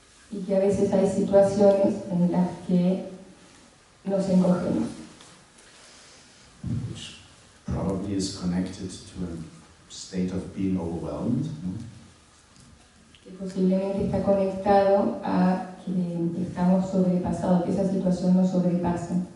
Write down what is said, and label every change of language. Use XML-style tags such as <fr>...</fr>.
<es>Y que a veces hay situaciones en las que nos encogemos.</es> <en>Which probably is connected to a state of being overwhelmed.</en> <es>Que posiblemente está conectado a que estamos sobrepasados, que esa situación nos sobrepasa.</es>